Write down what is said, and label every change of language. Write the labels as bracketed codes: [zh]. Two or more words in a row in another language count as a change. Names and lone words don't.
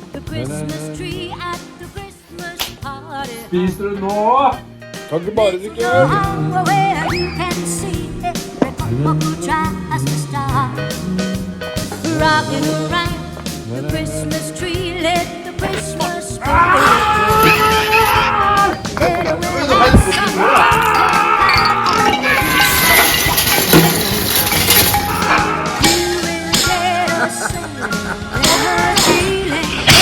[en] Christmas tree at the Christmas party. [no] Spiser du nå? Kan ikke bare drikke øl. [en] Where you can see every couple tries to start rocking around the Christmas tree. Let the Christmas spirit let it will have some you will get a singing and a feeling.